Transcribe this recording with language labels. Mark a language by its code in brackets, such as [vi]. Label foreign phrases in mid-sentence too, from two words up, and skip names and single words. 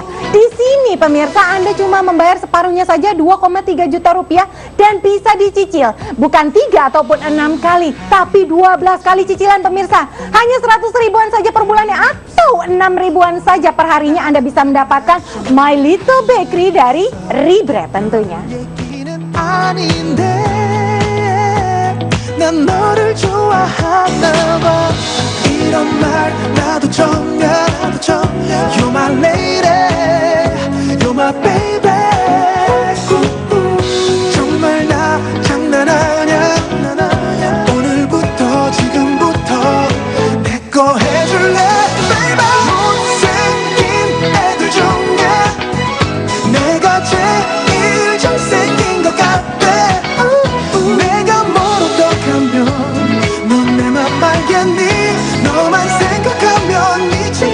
[id] Di sini pemirsa Anda cuma membayar separuhnya saja 2,3 juta rupiah dan bisa dicicil. Bukan 3 ataupun 6 kali, tapi 12 kali cicilan pemirsa. Hanya 100 ribuan saja per bulannya atau 6 ribuan saja per harinya Anda bisa mendapatkan My Little Bakery dari Rebread tentunya. [ko] 얘기는 아닌데 난 너를 좋아하나 봐 이런 말 나도 처음이야 [en] You're my lady You're my baby [ko] 정말 나 장난 아냐 오늘부터 지금부터 내 거 해줄래 baby 못생긴 애들 중에 내가 제일 잘생긴 것 같아 내가 뭘 어떡하면 넌 내 맘 알겠니 너만 생각하면 미쳐